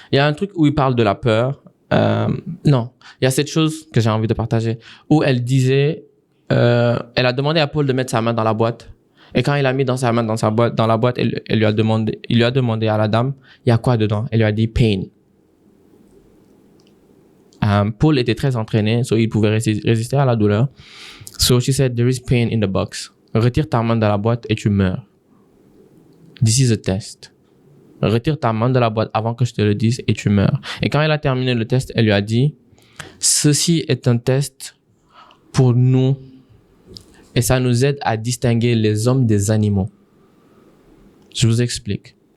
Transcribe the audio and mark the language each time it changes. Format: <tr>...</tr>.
<fr>Il y a un truc où il parle de la peur. Non, il y a cette chose que j'ai envie de partager où elle disait, elle a demandé à Paul de mettre sa main dans la boîte et quand il a mis sa main dans la boîte, il lui a demandé à la dame, il y a quoi dedans? Elle lui a dit pain. Paul était très entraîné, so il pouvait résister à la douleur.</fr> <en>So she said, there is pain in the box.</en> <fr>Retire ta main de la boîte et tu meurs.</fr> <en>This is a test.</en> <fr>Retire ta main de la boîte avant que je te le dise et tu meurs. Et quand elle a terminé le test, elle lui a dit, ceci est un test pour nous et ça nous aide à distinguer les hommes des animaux. Je vous explique.</fr>